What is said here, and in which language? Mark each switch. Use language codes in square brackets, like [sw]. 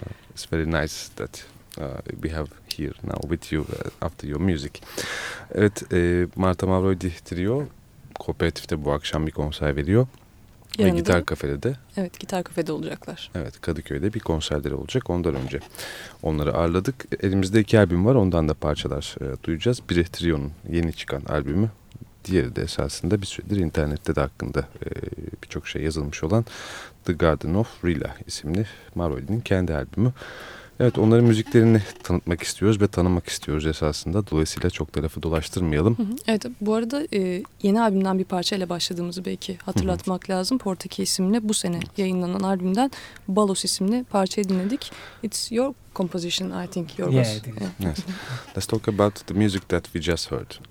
[en] It's very nice that we have here now with you after your music. [tr] Evet, Marta Mavroide Trio kooperatifte bu akşam bir konser veriyor. Yarın ve gitar kafede de. Evet, gitar kafede olacaklar. Evet, Kadıköy'de bir konserleri olacak. Ondan önce onları ağırladık. Elimizde iki albüm var. Ondan da parçalar duyacağız. Biri Trio'nun yeni çıkan albümü. Diğeri de esasında bir süredir internette de hakkında birçok şey yazılmış olan The Garden of Rilla isimli Mavroide'nin kendi albümü. Evet, onların müziklerini tanıtmak istiyoruz ve tanımak istiyoruz esasında. Dolayısıyla çok da lafı dolaştırmayalım. Evet, bu arada yeni albümden bir parçayla başladığımızı belki hatırlatmak lazım. Portaki isimli bu sene yayınlanan albümden Balos isimli parçayı dinledik. [en] It's your composition, I think, your boss. Yeah, yes. Let's talk about the music that we just heard.